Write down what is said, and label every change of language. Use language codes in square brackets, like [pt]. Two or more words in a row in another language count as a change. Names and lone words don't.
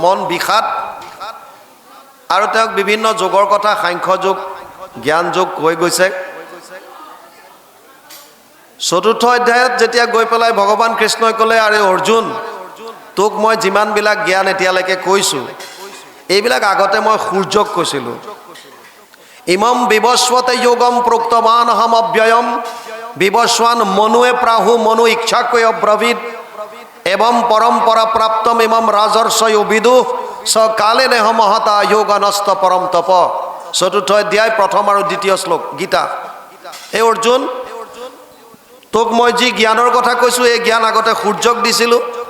[as] অৰ্জুনৰ মন বিষাদ আৰু তেওঁক বিভিন্ন যোগৰ কথা সাংখ্য যোগ জ্ঞান যোগ কৈ গৈছে চতুৰ্থ অধ্যায়ত যেতিয়া গৈ পেলাই ভগৱান কৃষ্ণই ক'লে আৰে অৰ্জুন তোক মই যিমানবিলাক জ্ঞান এতিয়ালৈকে কৈছোঁ এইবিলাক আগতে মই সূৰ্যক কৈছিলোঁ [sa] ইমম বিবস্বতে যোগম প্ৰোক্তৱান অহম অব্যয়ম বিবস্বান মনুৱে প্ৰাহু মনু ইচ্ছাকৈ অব্ৰবীত এবং পৰম্পৰা প্ৰাপ্তম ইমম ৰাজৰ্ষয়ো বিদু স কালে নেহ মহতা যোগনস্ত পৰম তপ [as] চতুৰ্থ অধ্যায় প্ৰথম আৰু দ্বিতীয় শ্লোক গীতা হে অৰ্জুন তোক মই যি জ্ঞানৰ কথা কৈছোঁ এই জ্ঞান আগতে সূৰ্যক দিছিলোঁ